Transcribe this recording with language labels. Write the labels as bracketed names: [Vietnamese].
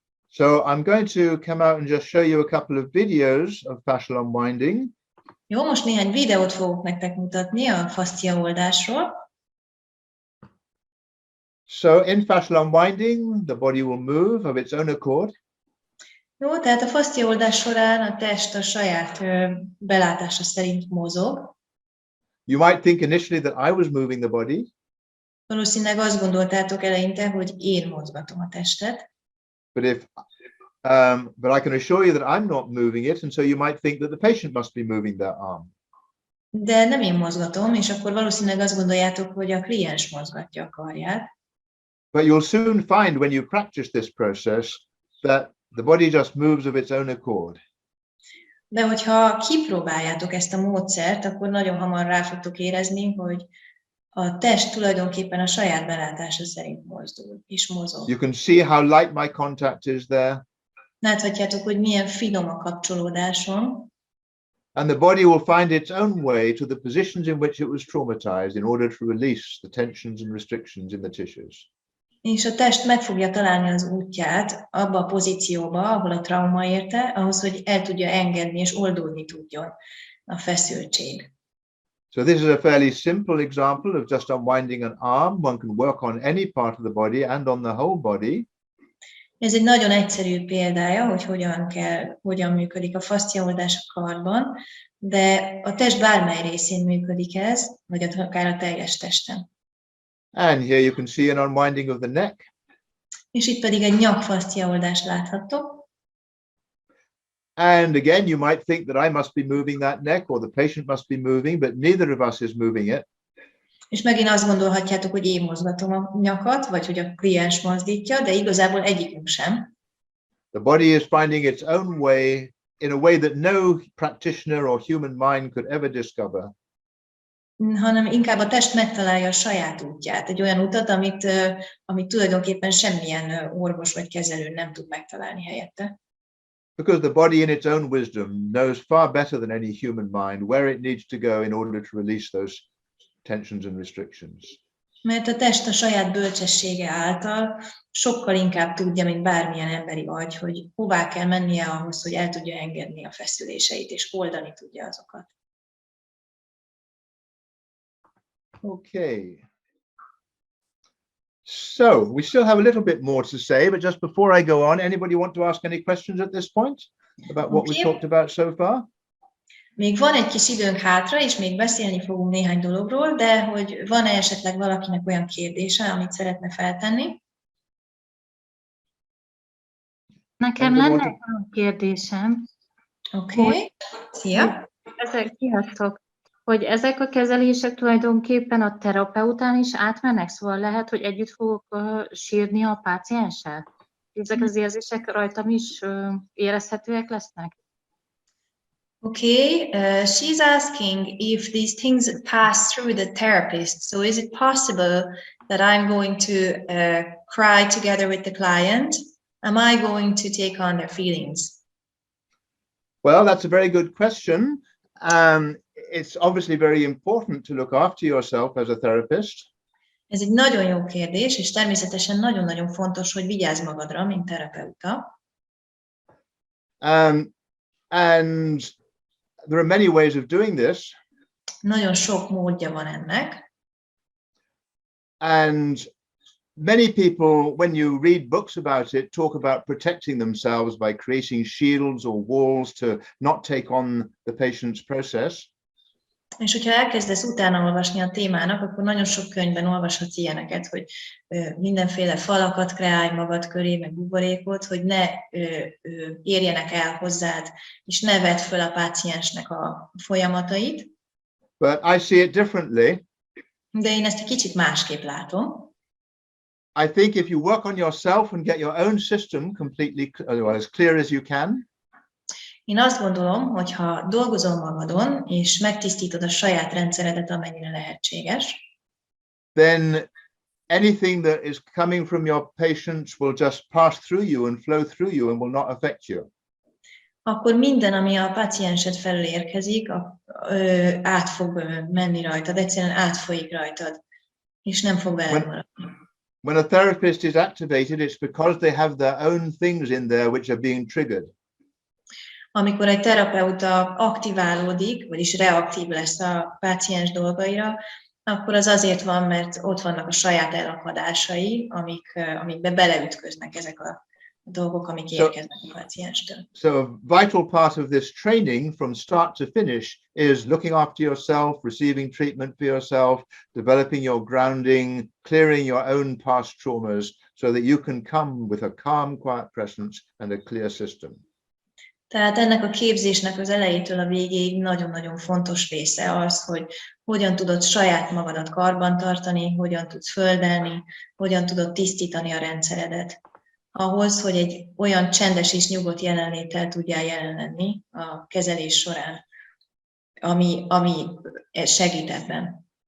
[English] So I'm going to come out and just show you a couple of videos of fascial unwinding. [Hungarian] Jó, most néhány videót fogok nektek mutatni a fascia oldásról. [English] So in fascial unwinding, the body will move of its own accord. [Hungarian] Jó, tehát a fascia oldás során a test a saját belátása szerint mozog. [English] You might think initially that I was moving the body. [Hungarian] Valószínűleg azt gondoltátok eleinte, hogy én mozgatom a testet. [English] But I can assure you that I'm not moving it, and so you might think that the patient must be moving their arm. [Hungarian] De nem én mozgatom, és akkor valószínűleg azt gondoljátok, hogy a kliens mozgatja a karját. [English] But you'll soon find when you practice this process that the body just moves of its own accord. [Hungarian] De hogyha kipróbáljátok ezt a módszert, akkor nagyon hamar rá fogtok érezni, hogy a test tulajdonképpen a saját belátása szerint mozdul és mozog. [English] You can see how light my contact is there. [Hungarian] Láthatjátok, hogy milyen finom a kapcsolódásom. [English] And the body will find its own way to the positions in which it was traumatized in order to release the tensions and restrictions in the tissues. [Hungarian] És a test meg fogja találni az útját abba a pozícióba, ahol a trauma érte, ahhoz, hogy el tudja engedni és oldódni tudjon a feszültség. [English] So this is a fairly simple example of just unwinding an arm. One can work on any part of the body and on the whole body. [Hungarian] Ez egy nagyon egyszerű példája, hogy hogyan működik a fascia oldás a karban, de a test bármely részén működik ez, vagy akár a teljes testen. [English] And here you can see an unwinding of the neck. [Hungarian] És itt pedig egy nyakfascia oldást láthattok. [English] And again, you might think that I must be moving that neck or the patient must be moving, but neither of us is moving it. [Hungarian] És megint azt gondolhatjátok, hogy én mozgatom a nyakat, vagy hogy a kliens mozdítja, de igazából egyikünk sem. [English] The body is finding its own way in a way that no practitioner or human mind could ever discover. [Hungarian] Hanem inkább a test megtalálja a saját útját, egy olyan utat, amit tulajdonképpen semmilyen orvos vagy kezelő nem tud megtalálni helyette. [English] Because the body in its own wisdom knows far better than any human mind where it needs to go in order to release those tensions and restrictions. [Hungarian] Mert a test a saját bölcsessége által sokkal inkább tudja, mint bármilyen emberi agy, hogy hová kell mennie ahhoz, hogy el tudja engedni a feszüléseit, és oldani tudja azokat. [English] Okay. So we still have a little bit more to say, but just before I go on, anybody want to ask any questions at this point about what we talked about so far? [Hungarian] Még van egy kis időnk hátra, és még beszélni fogunk néhány dologról, de hogy van-e esetleg valakinek olyan kérdése, amit szeretne feltenni? Nekem lenne egy olyan kérdésem. Oké. Szia! Sziasztok! Hogy ezek a kezelések tulajdonképpen a terapeután is átmennek, szóval lehet, hogy együtt fogok sírni a pácienssel? Ezek az érzések rajtam is érezhetőek lesznek? [English] Okay, she's asking if these things pass through the therapist. So is it possible that I'm going to cry together with the client? Am I going to take on their feelings? Well, that's a very good question. It's obviously very important to look after yourself as a therapist. [Hungarian] Ez egy nagyon jó kérdés, és természetesen nagyon-nagyon fontos, hogy vigyázz magadra, mint terapeuta. [English] And there are many ways of doing this. [Hungarian] Nagyon sok módja van ennek. [English] And many people, when you read books about it, talk about protecting themselves by creating shields or walls to not take on the patient's process. [Hungarian] És hogyha elkezdesz utána olvasni a témának, akkor nagyon sok könyvben olvashatsz ilyeneket, hogy mindenféle falakat kreálj magad köré, meg buborékot, hogy ne érjenek el hozzád, és ne vedd föl a páciensnek a folyamatait. [English] But I see it differently. [Hungarian] De én ezt egy kicsit másképp látom. [English] I think if you work on yourself and get your own system completely as clear as you can, [Hungarian] én azt gondolom, hogy ha dolgozol magadon, és megtisztítod a saját rendszeredet, amennyire lehetséges, [English] then anything that is coming from your patients will just pass through you and flow through you and will not affect you. [Hungarian] Akkor minden, ami a páciensed felől érkezik, át fog menni rajtad, egyszerűen átfolyik rajtad, és nem fog veled maradni. [English] When a therapist is activated, it's because they have their own things in there which are being triggered. [Hungarian] Amikor egy terapeuta aktiválódik, vagyis reaktív lesz a páciens dolgaira, akkor az azért van, mert ott vannak a saját elakadásai, amikbe beleütköznek ezek a dolgok, amik érkeznek a pácienstől. [English] So a vital part of this training from start to finish is looking after yourself, receiving treatment for yourself, developing your grounding, clearing your own past traumas so that you can come with a calm, quiet presence and a clear system. [Hungarian] Tehát ennek a képzésnek az elejétől a végéig nagyon-nagyon fontos része az, hogy hogyan tudod saját magadat karban tartani, hogyan tudsz földelni, hogyan tudod tisztítani a rendszeredet. Ahhoz, hogy egy olyan csendes és nyugodt jelenléttel tudjál jelen lenni a kezelés során, ami segít ebben.